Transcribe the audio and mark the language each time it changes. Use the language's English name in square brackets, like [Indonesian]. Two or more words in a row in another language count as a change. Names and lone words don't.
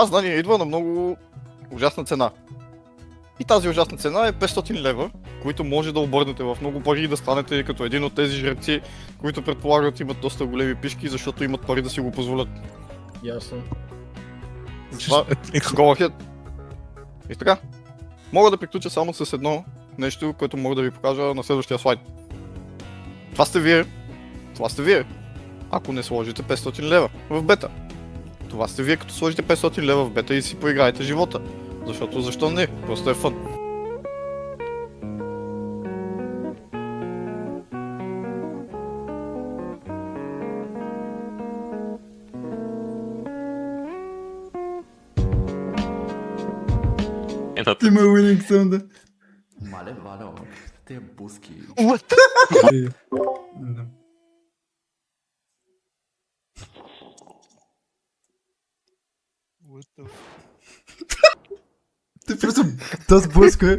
[Bulgarian] Това знание идва на много ужасна цена. И тази ужасна цена е 500 лева, които може да обърнете в много пари и да станете като един от тези жреци, които предполагат имат доста големи пишки, защото имат пари да си го позволят. Ясно. Това [English] go ahead. [Bulgarian] И така, мога да приключа само с едно нещо, което мога да ви покажа на следващия слайд. Това сте вие, ако не сложите 500 лева в бета. Това сте вие, като сложите 500 лева в бета и си поиграете живота. Защото защо не? Просто е фън. Има [English] winning sound. [Bulgarian] Мале, Валя, те буски. [English] What? [Bulgarian] Ти просто да сблъска.